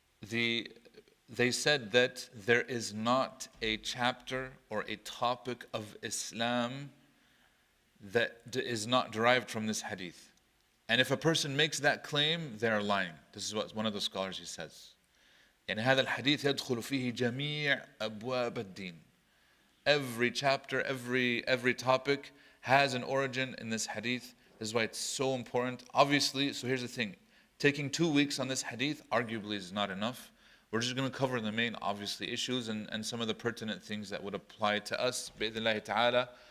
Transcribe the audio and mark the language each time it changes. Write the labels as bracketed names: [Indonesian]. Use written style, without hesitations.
[English] They said that there is not a chapter or a topic of Islam that is not derived from this hadith. And if a person makes that claim, they are lying. This is what one of the scholars he says. [Arabic] يعني هذا الحديث يدخل فيه جميع أبواب الدين. [English] Every chapter, every topic has an origin in this hadith. This is why it's so important. Obviously, so here's the thing. Taking 2 weeks on this hadith arguably is not enough. We're just going to cover the main, obviously, issues and some of the pertinent things that would apply to us. [Arabic] Bi'idhnillahi ta'ala.